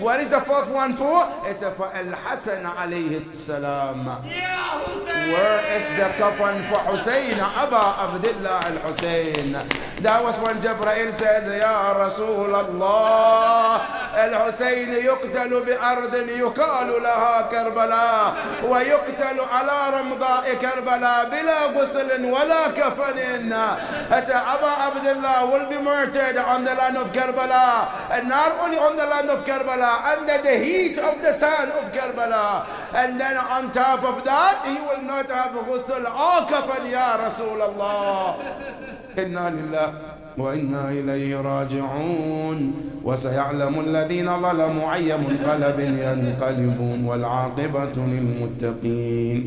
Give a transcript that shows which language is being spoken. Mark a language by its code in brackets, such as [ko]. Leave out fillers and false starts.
[en] What is the fourth one for? It's for Al-Hasan alayhi salam. Where is the kafan for Hussein? Aba Abdullah al-Hussein. That was when Jibreel says, Ya Rasulullah, [ar] Al-Hussein yuqtalu bi ardin yuqalu laha Karbala. ويقتل على رمضاء كربلاء بلا غسل ولا كفن. [en] I said Abu Abdullah will be murdered on the land of Karbala, and not only on the land of Karbala, under the heat of the sun of Karbala, and then on top of that he will not have ghusl or kafan. [ar] Ya Rasulullah, inna lillahi وإنا إليه راجعون وسيعلم الذين ظلموا أي منقلب ينقلبون والعاقبة للمتقين.